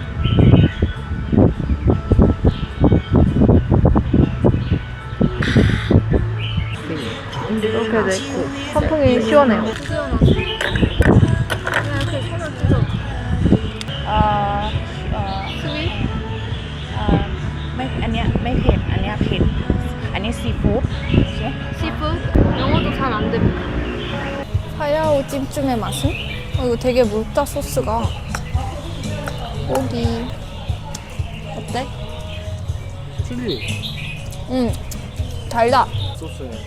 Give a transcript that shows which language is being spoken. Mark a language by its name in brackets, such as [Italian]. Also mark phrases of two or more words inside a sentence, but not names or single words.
[Korean] 이렇게 돼 있고 선풍이 시원해요. 이렇게 손을 뜯어. 스윗? [Thai] อันเนี้ยไม่เผ็ด อันเนี้ยเผ็ด อันนี้ซีฟู้ด [Korean] 시푸드? 영어도 잘 안 됩니다. 파야오 찜찜의 맛은? 이거 되게 묽다 소스가. 고기 어때? 칠리 달다. 소스.